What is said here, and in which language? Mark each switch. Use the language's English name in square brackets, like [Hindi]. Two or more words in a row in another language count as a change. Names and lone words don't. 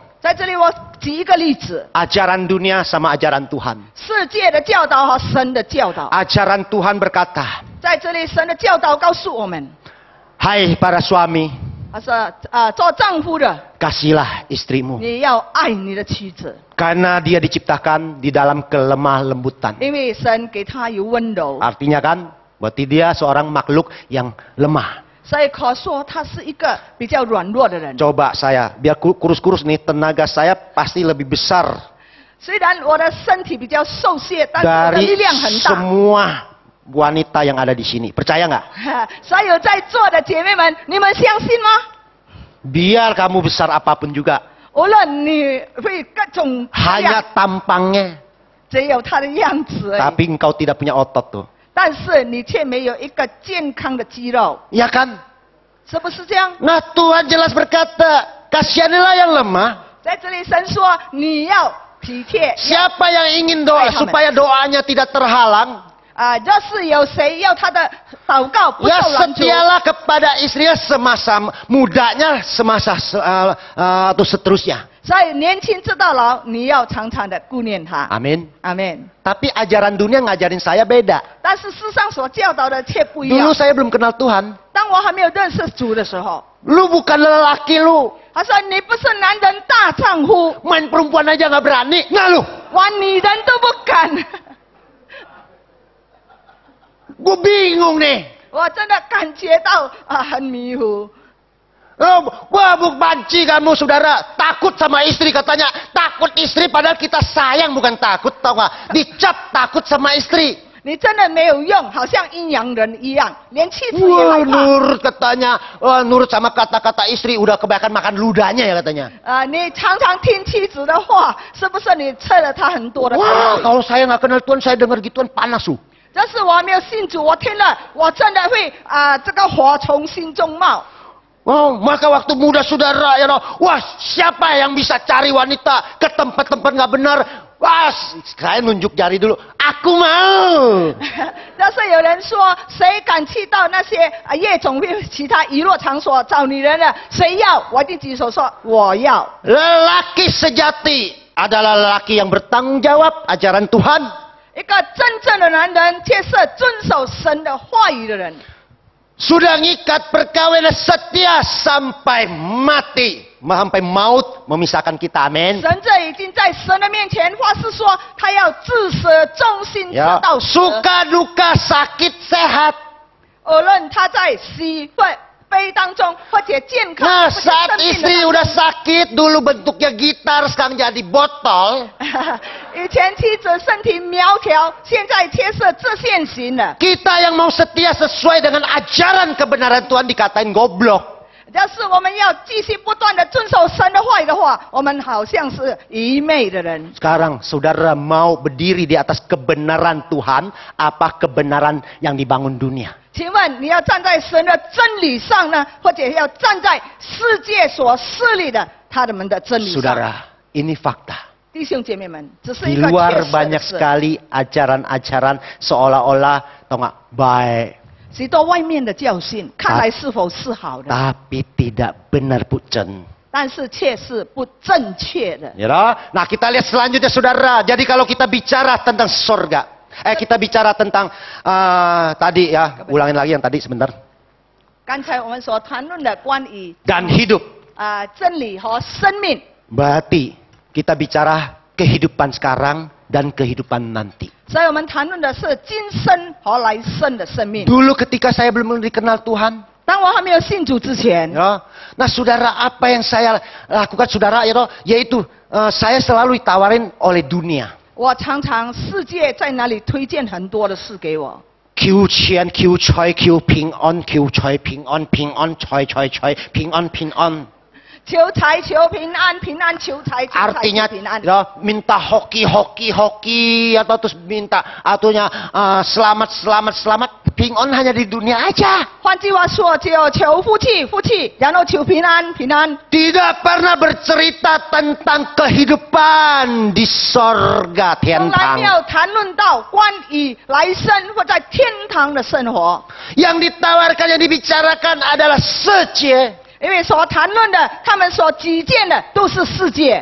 [Chinese] 在这里我举一个例子， [Indonesian] Ajaran dunia sama ajaran Tuhan. [Chinese] 世界的教导和神的教导。 [Indonesian] Ajaran Tuhan berkata, [Chinese] 在这里，神的教导告诉我们， [Indonesian] hai para suami, [Chinese] 他说做丈夫的， [Indonesian] kasihlah istrimu. [Chinese] 你要爱你的妻子， [Indonesian] Karena dia diciptakan di dalam kelemah lembutan. [Chinese] 因为神给他有温柔， [Indonesian] Artinya kan, berarti dia seorang makhluk yang lemah. [Chinese] 所以可说他是一个比较软弱的人。 [Indonesian] Coba saya, biar kurus-kurus nih, tenaga saya pasti lebih besar [Chinese] 虽然我的身体比较瘦削，但是我的 [Indonesian] dari [Chinese] 力量很大。 [Indonesian] semua wanita yang ada di sini. Percaya nggak? [Chinese] 所有在座的姐妹们，你们相信吗？ [Indonesian] Biar kamu besar apapun juga, [Chinese] 无论你会各种各 [Indonesian] hanya [Chinese] 样， [Indonesian] tampangnya, [Chinese] 只有他的样子而已， [Indonesian] tapi engkau tidak punya otot tuh. [Chinese] 但是你却没有一个健康的肌肉， [Indonesian] Ya kan? [Chinese] 是不是这样？ [Indonesian] Nah Tuhan jelas berkata, kasihanilah yang lemah. [Chinese] 在这里，神说你要体贴。 [Indonesian] Siapa yang ingin doa supaya doanya tidak terhalang? [Chinese] 就是有谁要他的祷告不 [Indonesian] Ya [Chinese] 受拦阻， [Indonesian] setialah kepada istrinya semasa mudanya, semasa atau seterusnya. [Chinese] 所以年轻直到老，你要常常的顾念他。 [Indonesian] Amin. [Chinese] 阿门。 [Indonesian] Tapi ajaran dunia ngajarin saya beda. [Chinese] 但是世上所教导的却不一样 [Indonesian] Dulu。saya belum kenal Tuhan. [Chinese] 当我还没有认识主的时候， [Indonesian] Lu bukan lelaki lu. [Chinese] 他说你不是男人大丈夫， [Indonesian] Main perempuan aja nggak berani. Nggak lu. [Chinese] 玩女人都不敢。 [Indonesian] Gue bingung nih. [Chinese] 我真的感觉到很迷糊。 [Indonesian] Wah, banci kamu saudara. Takut sama istri katanya. Takut istri padahal kita sayang bukan takut. Tau nggak? Dicap takut sama istri. [Chinese] 你真的没有用，好像阴阳人一样，连妻子也害 [Indonesian] Wah, [Chinese] 怕。 [Indonesian] nurut katanya. Wah, nurut sama kata-kata istri. Udah kebanyakan makan ludahnya ya katanya. [Chinese] 你常常听妻子的话，是不是你吃了她很多的口 [Indonesian] Wah, [Chinese] 水？ [Indonesian] kalau saya nggak kenal Tuhan, saya dengar gituan panas tuh. [Chinese] 这是我还没有信主，我听了，我真的会这个火从心中冒。 [Indonesian] Oh, maka waktu muda saudara ya, wah siapa yang bisa cari wanita ke tempat-tempat nggak benar? Wah, saya nunjuk jari dulu. Aku mau. [Chinese] 但是有人说，谁敢去到那些夜总会、其他娱乐场所找女人的？谁要？我一定举手说我要。 [Indonesian] Lelaki sejati adalah lelaki yang bertanggung jawab ajaran Tuhan. [Chinese] 一个真正的男人，却是遵守神的话语的人。 [Indonesian] Sudah ngikat perkawinan setia sampai mati, sampai maut memisahkan kita. Amin. [Chinese] 神这已经在神的面前发誓说，他要至死忠心直 [Indonesian] Ya, [Chinese] 到死。 [Indonesian] suka duka sakit sehat. [Chinese] 无论他在喜或悲当中，或者健康， [Indonesian] Nah, [Chinese] 或者 [Indonesian] saat [Chinese] 生病 [Indonesian] istri [Chinese] 的 [Indonesian] udah sakit, dulu bentuknya gitar, sekarang jadi botol. [Chinese] 以前妻子身体苗条，现在却是自现形了。 [Indonesian] Kita yang mau setia sesuai dengan ajaran kebenaran Tuhan dikatain goblok. [Chinese] 要是我们要继续不断的遵守神的话语的话，我们好像是愚昧的人。 [Indonesian] Sekarang saudara mau berdiri di atas kebenaran Tuhan, apa kebenaran yang dibangun dunia? [Chinese] 请问你要站在神的真理上呢，或者要站在世界所设立的他们的真理上？ [Indonesian] Saudara, ini fakta. [Chinese] 弟兄姐妹们，只是 [Indonesian] Di [Chinese] 一个 [Indonesian] luar [Chinese] 确实的 [Indonesian] banyak [Chinese] 事。 [Indonesian] sekali ajaran-ajaran seolah-olah, tau nggak, baik, [Chinese] 许多外面的教训看来是否是好的， [Indonesian] tapi tidak benar pucen. [Chinese] 但是却是不正确的。 [Indonesian] Ya, nah kita lihat selanjutnya saudara. Jadi kalau kita bicara tentang surga, kita bicara tentang tadi ya, ulangin lagi yang tadi sebentar. [Chinese] 刚才我们所谈论的关于 [Indonesian] Dan hidup. [Chinese] 真理和生命， [Indonesian] Berarti kita bicara kehidupan sekarang dan kehidupan nanti. [Chinese] 所以我们谈论的是今生和来生的生命。 [Indonesian] Dulu ketika saya belum dikenal Tuhan, [Chinese] 当我还没有信主之前， [Indonesian] ya, nah saudara apa yang saya lakukan saudara, yaitu saya selalu ditawarin oleh dunia. [Chinese] 我常常世界在哪里推荐很多的事给我。 Q 钱 Q 财 Q 平安 Q 财平安平安财财财平安平安。求财求平安，平安求财，求财 [Indonesian] Artinya [Chinese] 求平安。 [Indonesian] ya, minta hoki atau terus minta artinya selamat pingon hanya di dunia aja. [Chinese] 换句话说，只有求福气，福气，然后求平安，平安。 [Indonesian] Tidak pernah bercerita tentang kehidupan di sorga [Chinese] 从来没 tiantang. 有谈论到关于来生或在天堂的生活。 [Indonesian] Yang ditawarkan yang dibicarakan adalah sece. [Chinese] 因为所谈论的，他们所举荐的都是世界。